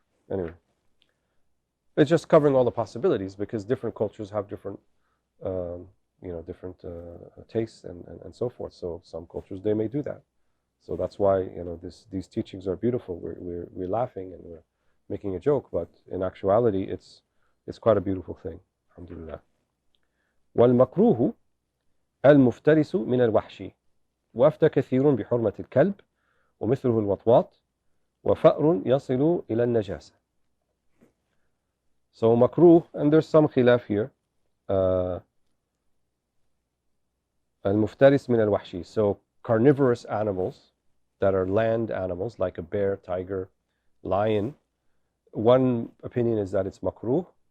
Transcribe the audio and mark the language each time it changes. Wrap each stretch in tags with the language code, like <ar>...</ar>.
<en>Anyway, it's just covering all the possibilities because different cultures have different different tastes and so forth. So some cultures, they may do that. So that's why these teachings are beautiful. We're laughing and we're making a joke, but in actuality, it's quite a beautiful thing. Alhamdulillah.</en> <ar>والمكروه المفترس من الوحشي وأفتى كثير بحرمة الكلب ومثله الوطواط وفأر يصل إلى النجاسة.</ar> <en>So makruh, and there's some khilaf here.</en> <ar>المفترس من الوحشي.</ar> <en>So carnivorous animals that are land animals like a bear, tiger, lion. One opinion is that it's makruh.</en>